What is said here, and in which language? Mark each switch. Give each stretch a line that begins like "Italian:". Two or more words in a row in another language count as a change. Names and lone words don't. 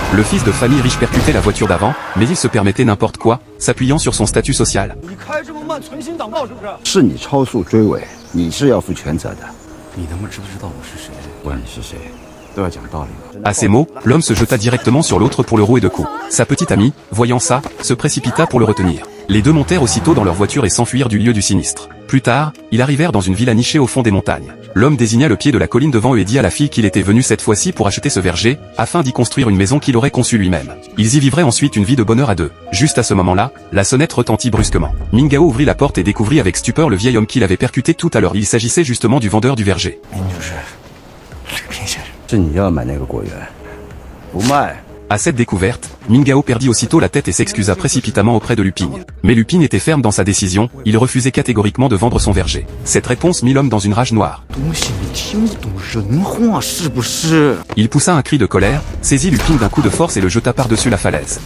French: Le fils de famille riche percutait la voiture d'avant, mais il se permettait n'importe quoi, s'appuyant sur son statut social.
Chinese: 是你超速追尾，你是要负全责的。你他妈知不知道我是谁？管你是谁，都要讲道理了。
French: À ces mots, l'homme se jeta directement sur l'autre pour le rouer de coups. Sa petite amie, voyant ça, se précipita pour le retenir. Les deux montèrent aussitôt dans leur voiture et s'enfuirent du lieu du sinistre. Plus tard, ils arrivèrent dans une villa nichée au fond des montagnes. L'homme désigna le pied de la colline devant eux et dit à la fille qu'il était venu cette fois-ci pour acheter ce verger, afin d'y construire une maison qu'il aurait conçue lui-même. Ils y vivraient ensuite une vie de bonheur à deux. Juste à ce moment-là, la sonnette retentit brusquement. Mingao ouvrit la porte et découvrit avec stupeur le vieil homme qu'il avait percuté tout à l'heure. Il s'agissait justement du vendeur du verger.
Chinese: 是你要买那个果园，不卖。
French: À cette découverte, Mingao perdit aussitôt la tête et s'excusa précipitamment auprès de Lupin. Mais Lupin était ferme dans sa décision, il refusait catégoriquement de vendre son verger. Cette réponse mit l'homme dans une rage noire. Il poussa un cri de colère, saisit Lupin d'un coup de force et le jeta par-dessus la falaise.